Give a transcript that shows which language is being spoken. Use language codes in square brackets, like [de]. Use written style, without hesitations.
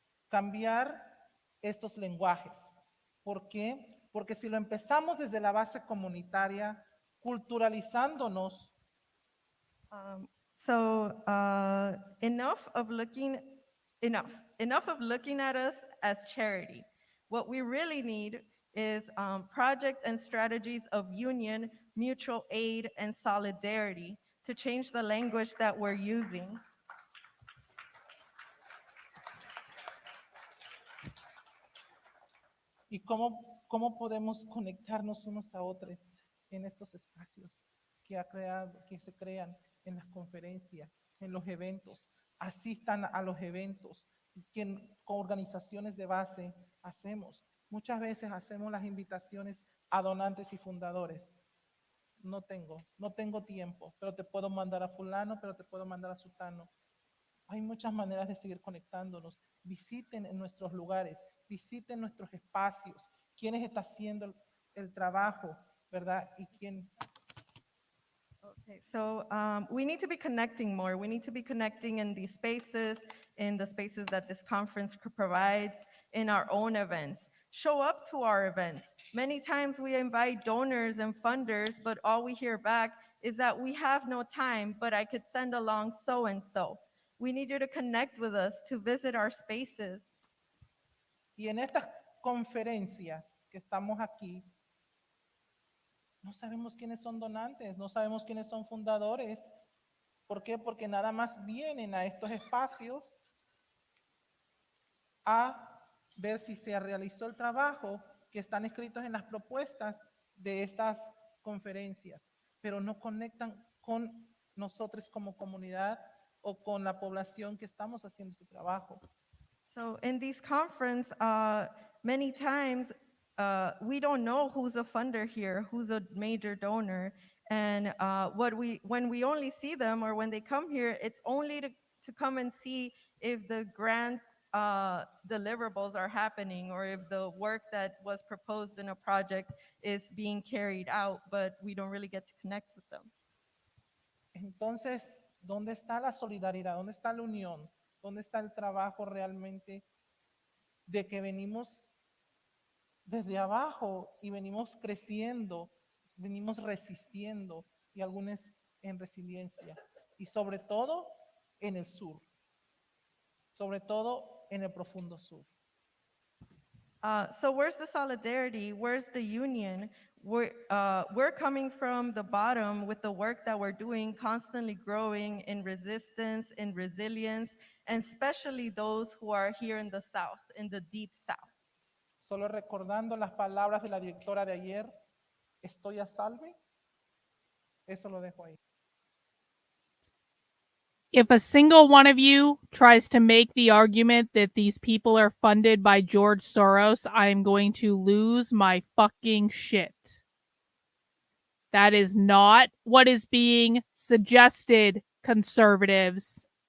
[es] Cambiar estos lenguajes. ¿Por qué? Porque si lo empezamos desde la base comunitaria, culturalizándonos. [en] Enough of looking at us as charity. What we really need is project and strategies of union, mutual aid, and solidarity to change the language that we're using. [es] ¿Y cómo podemos conectarnos unos a otros en estos espacios que se crean en las conferencias, en los eventos? Asistan a los eventos que con organizaciones de base hacemos. Muchas veces hacemos las invitaciones a donantes y fundadores. No tengo tiempo, pero te puedo mandar a fulano, pero te puedo mandar a sutano. Hay muchas maneras de seguir conectándonos. Visiten en nuestros lugares, visiten nuestros espacios, quiénes está haciendo el trabajo, ¿verdad? Y quién. [en] Okay, so we need to be connecting more. We need to be connecting in these spaces, in the spaces that this conference provides, in our own events. Show up to our events. Many times we invite donors and funders, but all we hear back is that we have no time, but I could send along so-and-so. We need you to connect with us, to visit our spaces. [es] Y en estas conferencias que estamos aquí, no sabemos quiénes son donantes, no sabemos quiénes son fundadores. ¿Por qué? Porque nada más vienen a estos espacios a ver si se realizó el trabajo que están escritos en las propuestas de estas conferencias, pero no conectan con nosotros como comunidad o con la población que estamos haciendo ese trabajo. [en] So in these conferences, many times we don't know who's a funder here, who's a major donor, and when we only see them or when they come here, it's only to come and see if the grant deliverables are happening or if the work that was proposed in a project is being carried out, but we don't really get to connect with them. [es] Entonces, ¿dónde está la solidaridad? ¿Dónde está la unión? ¿Dónde está el trabajo realmente de que venimos desde abajo y venimos creciendo, venimos resistiendo y algunos en resiliencia? Y sobre todo en el sur, sobre todo en el profundo sur. [en] So where's the solidarity? Where's the union? We're coming from the bottom with the work that we're doing, constantly growing in resistance, in resilience, and especially those who are here in the South, in the deep South. [es] Solo recordando las palabras de la directora de ayer, estoy a salve, eso lo dejo ahí. [en] If a single one of you tries to make the argument that these people are funded by George Soros, I am going to lose my fucking shit. That is not what is being suggested, conservatives.